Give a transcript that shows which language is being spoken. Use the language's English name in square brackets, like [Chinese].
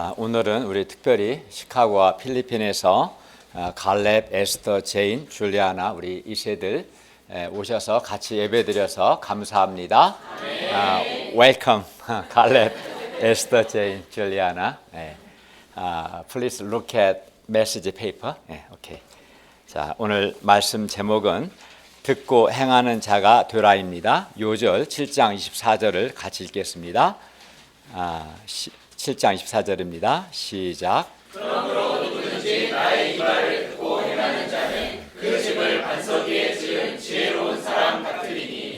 [Korean] 오늘은 우리 특별히 시카고와 필리핀에서 갈렙, 에스터, 제인, 줄리아나 우리 이세들 오셔서 같이 예배드려서 감사합니다. [English] Welcome, 갈렙, 에스터, 제인, 줄리아나. Please look at message paper. [Korean] 오케이. 자, 오늘 말씀 제목은 듣고 행하는 자가 되라입니다. 요절 7장 24절을 같이 읽겠습니다. 7장 24절입니다. 시작. 그러므로 누구든지 나의 이 말을 듣고 행하는 자는 그 집을 반석 위에 지은 지혜로운 사람 같으리니.